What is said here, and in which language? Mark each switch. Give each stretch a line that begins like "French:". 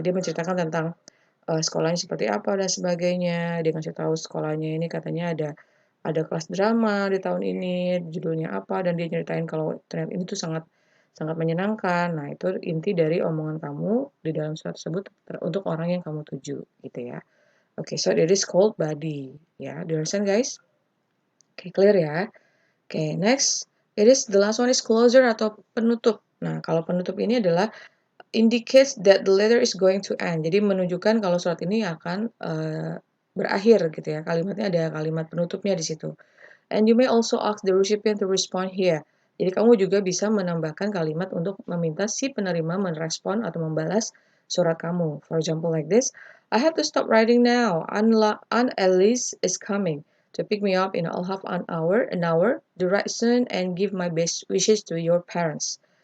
Indonesian: Dia menceritakan tentang, sekolahnya seperti apa dan sebagainya. Dia ngasih tahu sekolahnya ini katanya ada kelas drama di tahun ini, judulnya apa, dan dia nyeritain kalau ternyata ini tuh sangat sangat menyenangkan. Nah, itu inti dari omongan kamu di dalam surat tersebut untuk orang yang kamu tuju, gitu ya.
English: Oke, so it is called body, ya. Do you understand, guys? Oke, clear ya. Oke, next, the last one is closer
Indonesian: atau penutup. Nah, kalau penutup ini adalah
English: indicates that the letter is going to end.
Indonesian: Jadi menunjukkan kalau surat ini akan berakhir gitu ya. Kalimatnya ada kalimat penutupnya di situ.
English: And you may also ask the recipient to respond here.
Indonesian: Jadi kamu juga bisa menambahkan kalimat untuk meminta si penerima merespon atau membalas surat kamu.
English: For example like this, I have to stop writing now. Aunt Alice is coming to pick me up in all half an hour. Do write soon and give my best wishes to your parents.